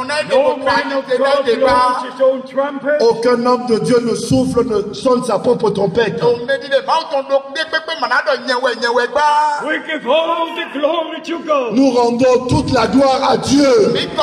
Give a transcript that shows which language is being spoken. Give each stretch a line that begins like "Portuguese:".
English: No man of God blows his own trumpet.
French: Aucun homme de Dieu ne souffle, ne sonne sa propre trompette.
English: We give all the glory to God.
French: Nous rendons toute la gloire à Dieu.